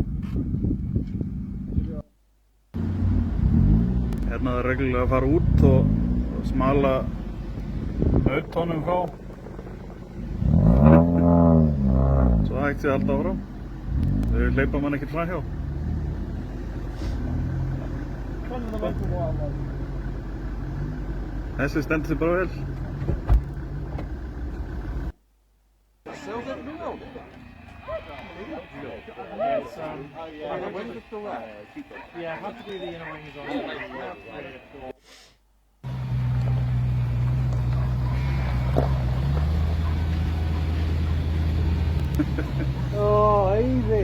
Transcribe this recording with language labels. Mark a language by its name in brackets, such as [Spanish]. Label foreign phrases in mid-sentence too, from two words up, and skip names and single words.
[Icelandic] Hérna er reglulega að fara út og smala nautónum frá. Svo hægt sé alltaf áfram. Þau hleypa mann ekkert fram hjá. Þessi stendur sig bara vel. [English] Yeah, have to do the inner wings on. Oh, easy.